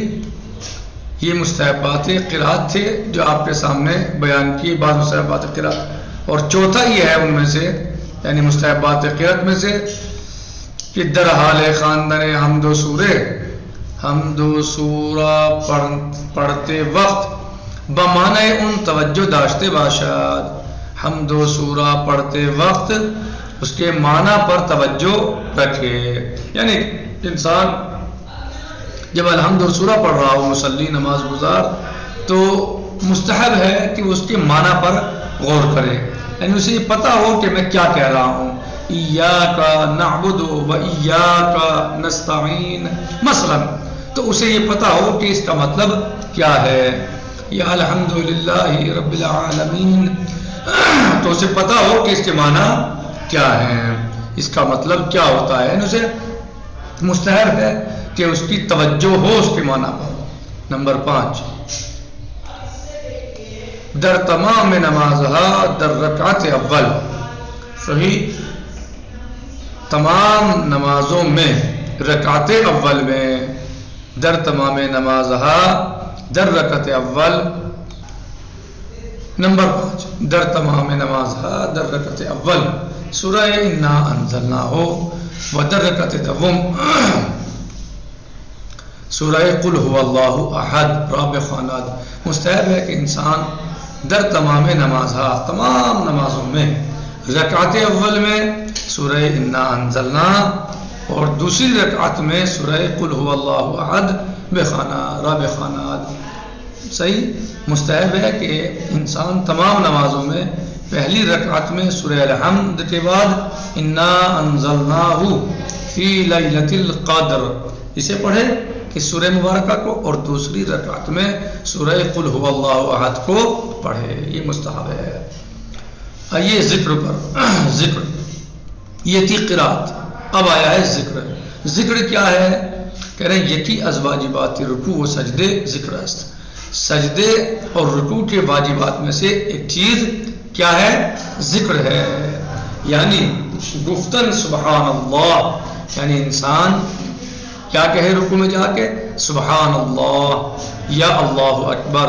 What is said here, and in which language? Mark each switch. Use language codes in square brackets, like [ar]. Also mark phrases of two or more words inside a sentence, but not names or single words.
[ur] یہ مستحبات قرأت تھے جو آپ کے سامنے بیان کیے، بعض مستحبات قرأت، اور چوتھا یہ ہے ان میں سے، یعنی مستحبات قرأت میں سے کہ [fa] در حال خواندن حمد و سورہ، [ur] حمد و سورہ پڑھتے وقت [fa] بمعنی ان توجہ داشتے باشد، [ur] حمد و سورہ پڑھتے وقت اس کے معنی پر توجہ رکھے. یعنی انسان جب الحمد سورہ پڑھ رہا ہو مصلی نماز گزار تو مستحب ہے کہ اس کے معنی پر غور کرے. یعنی اسے یہ پتہ ہو کہ میں کیا کہہ رہا ہوں. [ar] ایاک نعبد و ایاک نستعین [ur] مثلا، تو اسے یہ پتہ ہو کہ اس کا مطلب کیا ہے. یا [ar] الحمدللہ رب العالمین، [ur] تو اسے پتہ ہو کہ اس کے معنی کیا ہیں، اس کا مطلب کیا ہوتا ہے. اسے مستحب ہے کہ اس کی توجہ ہو اس کے معنی پر. نمبر 5، [fa] در تمام نمازها در رکعت اول. [ur] صحیح، تمام نمازوں میں رکعت اول میں، [fa] در تمام نمازها در رکعت اول. نمبر 5، در تمام نمازها در رکعت اول سورہ انا انزلناہ و در رکعت دوم سورہ قل هو اللہ احد رابع خانات. [ur] مستحب ہے کہ انسان [fa] در تمام نمازها، [ur] تمام نمازوں میں رکعت اول میں سورہ انا انزلنا اور دوسری رکعت میں سورہ قل هو اللہ احد بخانہ رابع خانات. صحیح، مستحب ہے کہ انسان تمام نمازوں میں پہلی رکعت میں سورہ الحمد کے بعد [ar] انا انزلناہ فی لیلۃ القدر [ur] اسے پڑھے اس سورہ مبارکہ کو، اور دوسری رکعت میں سورہ قل هو اللہ احد کو پڑھے. یہ مستحب ہے. آئیے ذکر پر. ذکر یہ تھی قرات، اب آیا ہے ذکر. ذکر کیا ہے؟ کہہ رہے ہیں [fa] یکی از واجبات رکوع و سجدے ذکر است. [ur] سجدے اور رکوع کے واجبات میں سے ایک چیز کیا ہے؟ ذکر ہے. یعنی گفتن [ar] سبحان اللہ، [ur] یعنی انسان کیا کہے رکوع میں جا کے؟ [ar] سبحان اللہ یا اللہ اکبر.